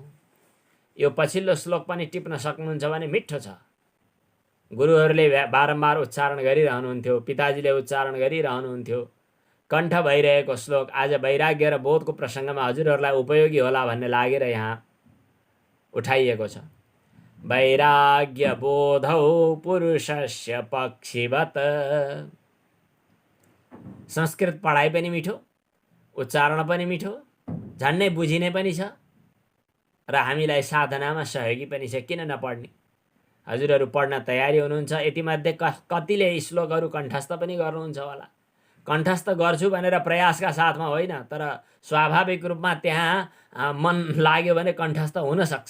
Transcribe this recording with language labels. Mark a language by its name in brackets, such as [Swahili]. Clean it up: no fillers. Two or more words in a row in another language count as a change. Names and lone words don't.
[Nepali] यो पछिल्लो श्लोक पनि टिप्न सक्नुहुन्छ भने मिठो छ। गुरुहरूले बारम्बार उच्चारण गरिरहनुहुन्थ्यो, पिताजीले उच्चारण गरिरहनुहुन्थ्यो। कण्ठ भइरहेको श्लोक आज वैराग्य र बोधको प्रसङ्गमा हजुरहरूलाई उपयोगी होला भन्ने लागेर यहाँ उठाइएको छ। [Sanskrit] वैराग्य बोधौ पुरुषस्य पक्षिवत। [Nepali] संस्कृत पढाइ पनि मिठो, उच्चारण पनि मिठो, झन्नै बुझिने पनि छ र हामीलाई साधनामा सहयोगी पनि छ। किन नपढ्ने? हजुरहरू पढ्न तयारी हुनुहुन्छ। यतिमध्ये कतिले श्लोकहरू कण्ठस्थ पनि गर्नुहुन्छ होला। कण्ठस्थ गर्छु भनेर प्रयासका साथमा होइन, तर स्वाभाविक रूपमा त्यहाँ मन लाग्यो भने कण्ठस्थ हुन सक्छ।